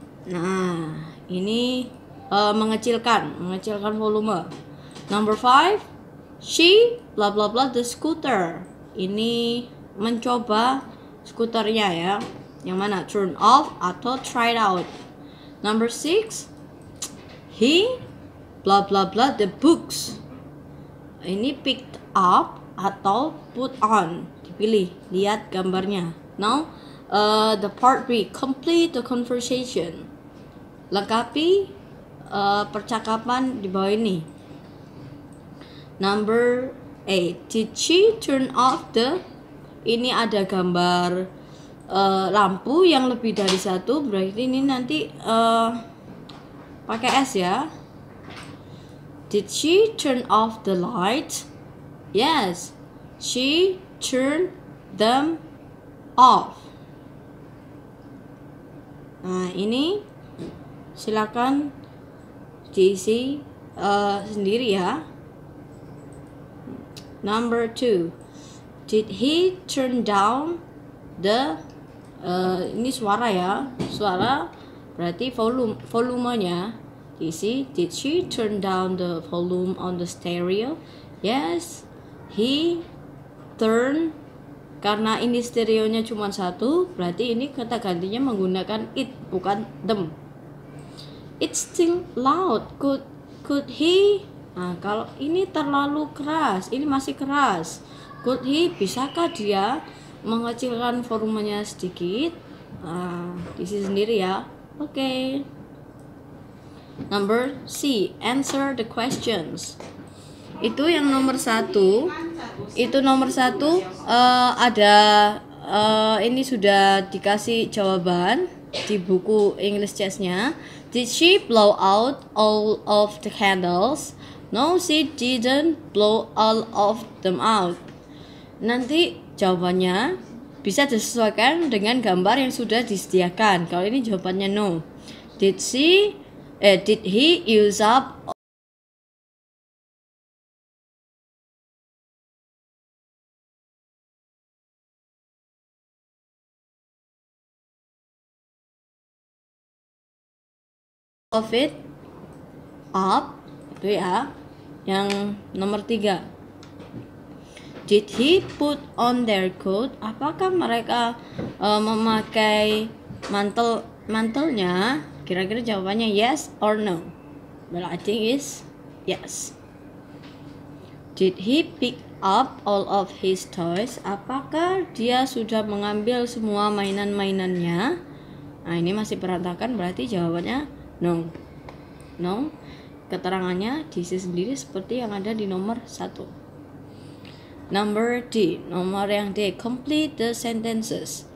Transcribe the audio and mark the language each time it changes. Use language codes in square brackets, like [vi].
[id] Nah, ini mengecilkan volume. [en] Number 5, she blah blah blah the scooter. [id] Ini mencoba skuternya ya. Yang mana? [en] Turn off atau try it out. Number 6, he blah blah blah the books. Ini picked up atau put on. [id] Dipilih, lihat gambarnya. [en] Now, the part B, complete the conversation. [id] Lengkapi percakapan di bawah ini. [en] Number 8, did she turn off the? [id] Ini ada gambar lampu yang lebih dari satu, berarti ini nanti pakai S ya. [en] Did she turn off the lights? Yes, she turned them off. [id] Nah, ini silakan diisi sendiri ya. [en] Number 2, did he turn down the [id] ini suara ya, suara berarti volumenya diisi. [en] Did she turn down the volume on the stereo? Yes, he turned. [id] Karena ini stereonya cuma satu, berarti ini kata gantinya menggunakan it, bukan them. [en] It's still loud. Could he? [id] Nah, kalau ini terlalu keras, ini masih keras. [en] Could he? [id] Bisakah dia mengecilkan volumenya sedikit? Diisi sendiri ya. Oke. [en] Number C, answer the questions. [id] Itu yang nomor 1. Itu nomor 1 ada ini sudah dikasih jawaban di buku English Chess-nya. [en] Did she blow out all of the candles? No, she didn't blow all of them out. [id] Nanti jawabannya bisa disesuaikan dengan gambar yang sudah disediakan. Kalau ini jawabannya no. [en] Did he use up of it up? [id] Itu ya. Yang nomor 3. [en] Did he put on their coat? [id] Apakah mereka memakai mantelnya? Kira-kira jawabannya [en] yes or no? Well, I think is yes. Did he pick up all of his toys? [id] Apakah dia sudah mengambil semua mainan-mainannya? Nah, ini masih berantakan, berarti jawabannya no. No. Keterangannya diisi sendiri seperti yang ada di nomor 1. [en] Number D, [id] nomor yang D, [en] complete the sentences.